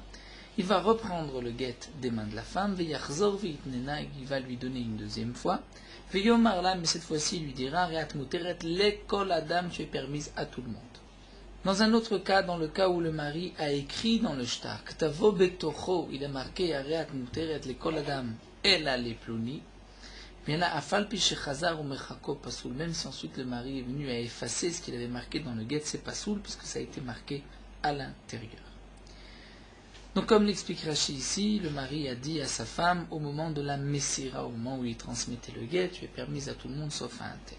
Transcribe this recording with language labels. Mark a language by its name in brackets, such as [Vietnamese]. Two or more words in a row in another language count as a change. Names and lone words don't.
[French] Il va reprendre le get des mains de la femme, [Hebrew] ויחזור ויתננה, [French] il va lui donner une deuxième fois. Veyomarla, mais cette fois-ci il lui dira, [Hebrew] הרי את מותרת לכל אדם, [French] tu es permise à tout le monde. Dans un autre cas, dans le cas où le mari a écrit dans le shtar, [Hebrew] כתבו בתוכו, [French] il a marqué, [Hebrew] הרי את מותרת לכל אדם, אלא לפלוני. [French] Bien là, [Hebrew] אף על פי שחזר ומחקו פסול, [French] même si ensuite le mari est venu à effacer ce qu'il avait marqué dans le get, c'est pasoul, puisque ça a été marqué à l'intérieur. Donc comme l'explique Rashi ici, le mari a dit à sa femme au moment de la messira, au moment où il transmettait le get, tu es permise à tout le monde sauf à un tel.